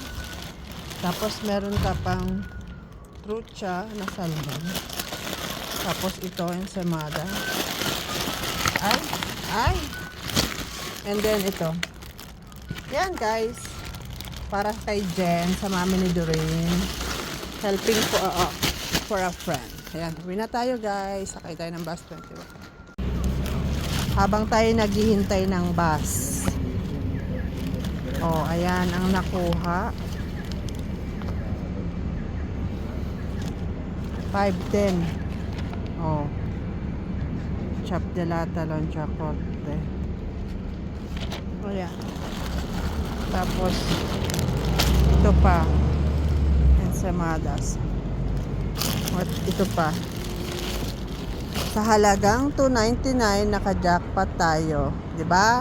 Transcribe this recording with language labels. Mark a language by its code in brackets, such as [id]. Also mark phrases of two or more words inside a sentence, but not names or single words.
[tl] Tapos meron ka pang trucha na salmon. Tapos ito ensaymada. Ay. [en] And then [tl] ito. Yan guys. Para kay Jen, sa mami ni Doreen. [en] Helping for a friend. [tl] Ayan, uwi na tayo guys. Sakay tayo ng bus 21. Habang tayo naghihintay ng bus. Oh, ayan ang nakuha. 5.10. Oh. [es] Chop de lata, loncha corte. [tl] Oh, ayan. Tapos ito pa ensamadas. At ito pa sa halagang $2.99 naka-jackpot tayo, 'di ba?